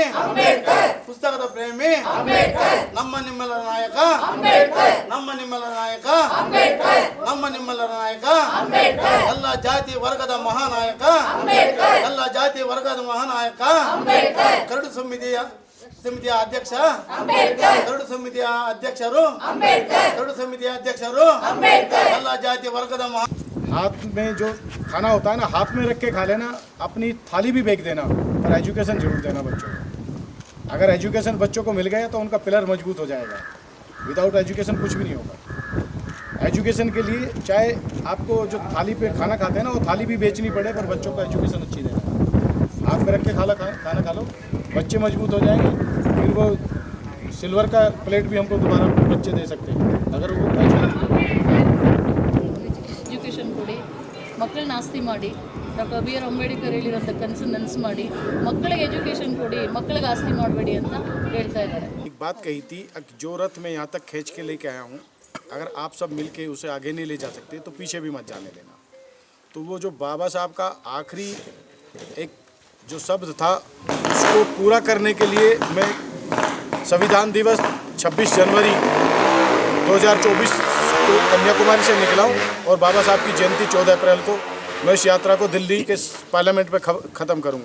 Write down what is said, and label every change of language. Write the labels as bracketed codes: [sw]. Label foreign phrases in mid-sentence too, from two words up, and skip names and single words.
[kn] ಪುಸ್ತಕದ ಪ್ರೇಮಿ ನಮ್ಮ ನಿಮ್ಮೆಲ್ಲರ ನಾಯಕ ನಮ್ಮ ನಿಮ್ಮೆಲ್ಲರ ನಾಯಕ ನಮ್ಮ ನಿಮ್ಮೆಲ್ಲರ ನಾಯಕ ಎಲ್ಲ ಜಾತಿ ವರ್ಗದ ಮಹಾನಾಯಕ ಎಲ್ಲ ಜಾತಿ ವರ್ಗದ ಮಹಾನಾಯಕ ಕರಡು ಸಮಿತಿಯ ಅಧ್ಯಕ್ಷ ಕರಡು ಸಮಿತಿಯ ಅಧ್ಯಕ್ಷರು ಕರಡು ಸಮಿತಿಯ ಅಧ್ಯಕ್ಷರು ಎಲ್ಲ ಜಾತಿ ವರ್ಗದ ಮಹಾ [hi] हाथ में जो खाना होता है ना, हाथ में रख के खा लेना, अपनी थाली भी फेंक देना, पर एजुकेशन जरूर देना बच्चों को। अगर एजुकेशन बच्चों को मिल गया तो उनका पिलर मजबूत हो जाएगा। [en] without education [hi] कुछ भी नहीं होगा। एजुकेशन के लिए चाहे आपको जो थाली पे खाना खाते हैं ना, वो थाली भी बेचनी पड़े, पर बच्चों को एजुकेशन अच्छी देना। हाथ में रख के खाना खा लो, बच्चे मजबूत हो जाएंगे। फिर वो सिल्वर का प्लेट भी हमको दोबारा बच्चे दे सकते हैं अगर वो [kn] ಎಜುಕೇಷನ್ ಕೊಡಿ, ಮಕ್ಕಳನ್ನ ಆಸ್ತಿ ಮಾಡಿ, ಡಾಕ್ಟರ್ ಬಿ ಆರ್ ಅಂಬೇಡ್ಕರ್ ಹೇಳಿರೋಂಥ ಕನಸು ನನಸು ಮಾಡಿ, ಮಕ್ಕಳಿಗೆ ಎಜುಕೇಷನ್ ಕೊಡಿ, ಮಕ್ಕಳಿಗೆ ಆಸ್ತಿ ಮಾಡಬೇಡಿ ಅಂತ ಹೇಳ್ತಾ ಇದ್ದಾರೆ. [hi] एक बात कही थी, जो रथ मैं यहाँ तक खींच के लेके आया हूँ, अगर आप सब मिलके उसे आगे नहीं ले जा सकते तो पीछे भी मत जाने देना। तो वो जो बाबा साहब का आखिरी एक जो शब्द था, उसको पूरा करने के लिए मैं संविधान दिवस 26 जनवरी 2024 को कन्याकुमारी से निकला हूँ और बाबा साहब की जयंती 14 अप्रैल को मैं इस यात्रा को दिल्ली के पार्लियामेंट में ख़त्म करूँगा।